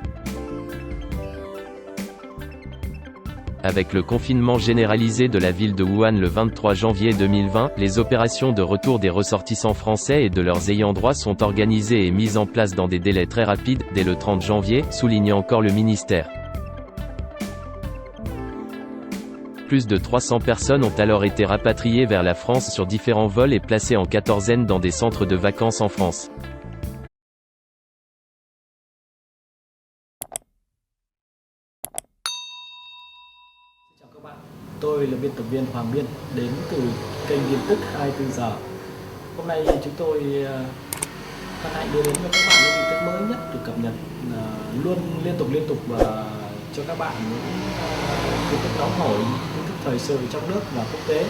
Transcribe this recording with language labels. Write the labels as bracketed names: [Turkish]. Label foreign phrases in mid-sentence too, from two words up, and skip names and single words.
[French] Avec le confinement généralisé de la ville de Wuhan le 23 janvier 2020, les opérations de retour des ressortissants français et de leurs ayants droit sont organisées et mises en place dans des délais très rapides, dès le 30 janvier, souligne encore le ministère. Plus de 300 personnes ont alors été rapatriées vers la France sur différents vols et placées en quatorzaine dans des centres de vacances en France. [Vietnamese] Chào các bạn, tôi là biên tập viên Hoàng Biên đến từ kênh tin tức 24 giờ. Hôm nay chúng tôi hân hạnh đưa đến cho các bạn những tin tức mới nhất được cập nhật luôn liên tục và cho các bạn những tin tức nóng hổi, tin tức thời sự trong nước và quốc tế.